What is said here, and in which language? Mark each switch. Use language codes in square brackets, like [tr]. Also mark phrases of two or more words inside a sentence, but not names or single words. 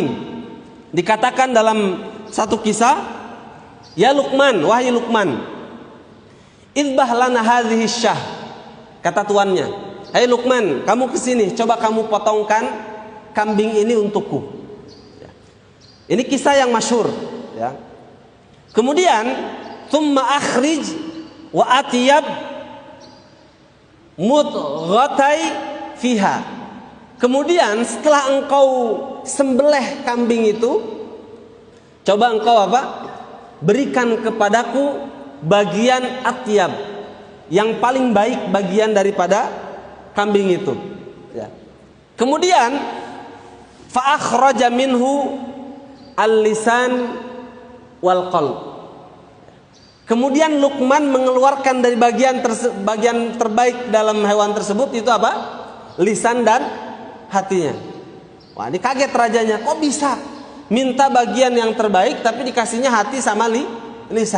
[id] Dikatakan dalam satu kisah, ya Luqman, wahai Luqman, [ar] اذبح لنا هذه الشاة. [id] Kata tuannya, hai Luqman, kamu kesini, coba kamu potongkan kambing ini untukku. Ya. Ini kisah yang masyhur, ya. [ar] Kemudian ثم أخرج وأطيب مضغتين فيها. [id] Kemudian setelah engkau sembelih kambing itu, coba engkau apa? Berikan kepadaku bagian atyab, yang paling baik bagian daripada kambing itu. Ya. [ar] Kemudian فأخرج منه اللسان والقلب. [id] Kemudian Luqman mengeluarkan dari bagian terbaik dalam hewan tersebut itu apa? Lisan dan hatinya. Wah, ini kaget rajanya, kok bisa minta bagian yang terbaik tapi dikasihnya hati sama lisan.